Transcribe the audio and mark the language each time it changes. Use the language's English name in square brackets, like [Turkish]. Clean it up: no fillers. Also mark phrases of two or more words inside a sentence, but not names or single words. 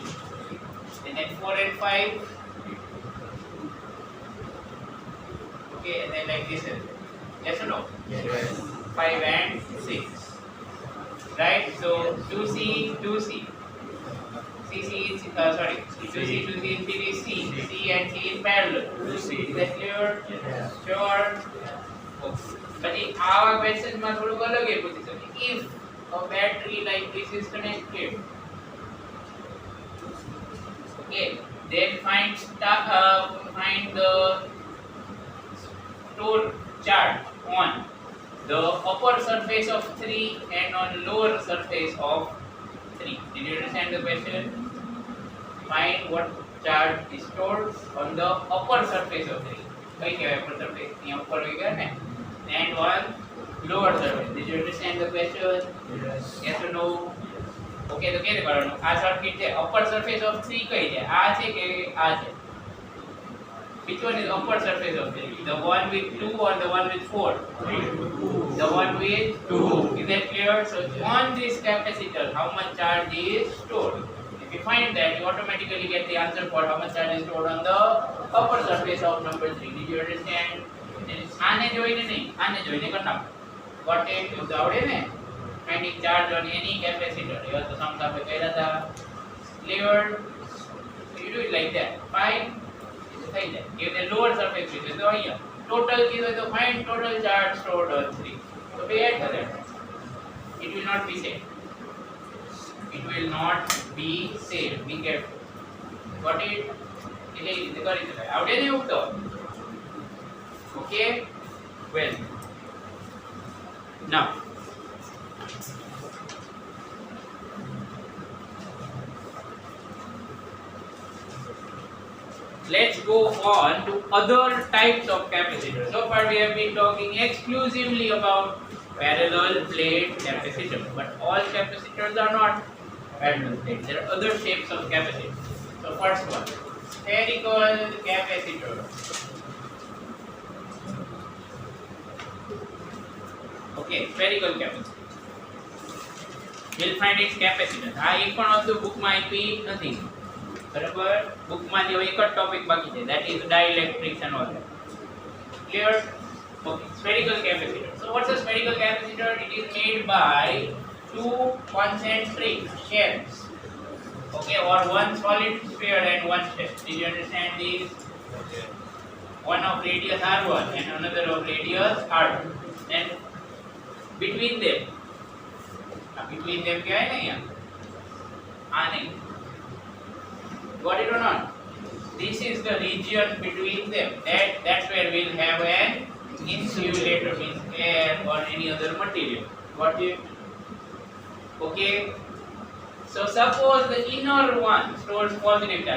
[English] And then 4 and 5. Okay, and then like this. Yes or no? Yes. 5 and 6. Right? So 2C, 2C. CC is, sorry, 2C, 2C in series C. C and C in parallel. 2C. Is that clear? Yes. Sure? [Gujarati] પછી આવા ક્વેશ્ચન માં થોડું અલગ એ પૂછી શકે. [English] If a battery like this is connected, okay, then find the store charge on the upper surface of 3 and on lower surface of 3. Did you understand the question? Find what charge is stored on the upper surface of 3. [Gujarati] કઈ કહેવાય [English] upper surface? [Gujarati] અહીંયા ઉપર હોય ગયા ને? [English] And on lower surface. Did you understand the question? Yes. Yes or no? [Gujarati] Okay, તો કેવી કરવાનું? આ સર્કિટ છે [English] upper surface of 3 [Gujarati] કઈ છે? આ છે કે આ છે? [English] Which one is upper surface of 3? The one with 2 or the one with 4? 3. The one with 2. Is that clear? So on this capacitor, how much charge is stored? If you find that, you automatically get the answer for how much charge is stored on the upper surface of number 3. Did you understand? [Gujarati] આને જોઈને નહીં, આને જોઈને કરી નાખો. [English] Got it? [Gujarati] એવું તો આવડે ને? [English] Finding charge on any capacitor. [Gujarati] એવા તો સમ આપણે કર્યા હતા. [English] Clear? So you do it like that. Fine. [Gujarati] થઈ જાય. [English] If the lower surface is [Gujarati] તો અહીંયા total કીધું તો [English] find total charge stored on 3. So we add to that. It will not be saved. It will not be saved. Be careful. Got it? એટલે એ રીતે કરી શકાય. આવડે ને એવું તો? Okay? Well. Now. Let's go on to other types of capacitors. So far we have been talking exclusively about parallel plate capacitors, but all capacitors are not parallel plate. There are other shapes of capacitors. So first one, spherical capacitor. Okay, spherical capacitor. We'll find its capacitance. [Gujarati] આ એક પણ વસ્તુ બુકમાં આપી નથી. બરાબર, બુકમાં જે એક જ ટોપિક બાકી છે, [English] that is dielectrics and all that. Clear? Okay, spherical capacitor. So what's a spherical capacitor? It is made by two concentric shells. Okay, or one solid sphere and one shell. Did you understand this? One of radius r1 and another of radius r2. And between them [Hindi] क्या है ना यहाँ? नहीं. [English] Got it or not? This is the region between them. That's where we'll have an insulator, means air or any other material. Got it? Okay. So suppose the inner one stores positive charge.